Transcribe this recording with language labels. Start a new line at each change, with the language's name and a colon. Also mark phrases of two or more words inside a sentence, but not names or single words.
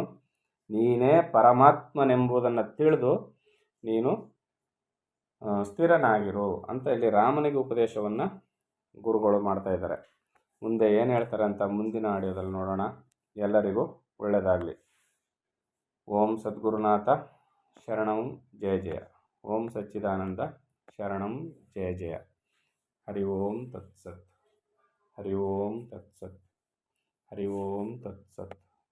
Kannada: ನೀನೇ ಪರಮಾತ್ಮನೆಂಬುದನ್ನು ತಿಳಿದು ನೀನು ಸ್ಥಿರನಾಗಿರು ಅಂತ ಇಲ್ಲಿ ರಾಮನಿಗೆ ಉಪದೇಶವನ್ನು ಗುರುಗಳು ಮಾಡ್ತಾ ಇದ್ದಾರೆ. ಮುಂದೆ ಏನು ಹೇಳ್ತಾರೆ ಅಂತ ಮುಂದಿನ ಆಡಿಯೋದಲ್ಲಿ ನೋಡೋಣ. ಎಲ್ಲರಿಗೂ ಒಳ್ಳೆಯದಾಗಲಿ.
Sanskrit: ಓಂ ಸದ್ಗುರುನಾಥ ಶರಣಂ ಜಯ ಜಯ. ಓಂ ಸಚ್ಚಿದಾನಂದ ಶರಣಂ ಜಯ ಜಯ. ಹರಿ ಓಂ ತತ್ಸತ್. ಹರಿ ಓಂ ತತ್ಸತ್. ಹರಿ ಓಂ ತತ್ಸತ್.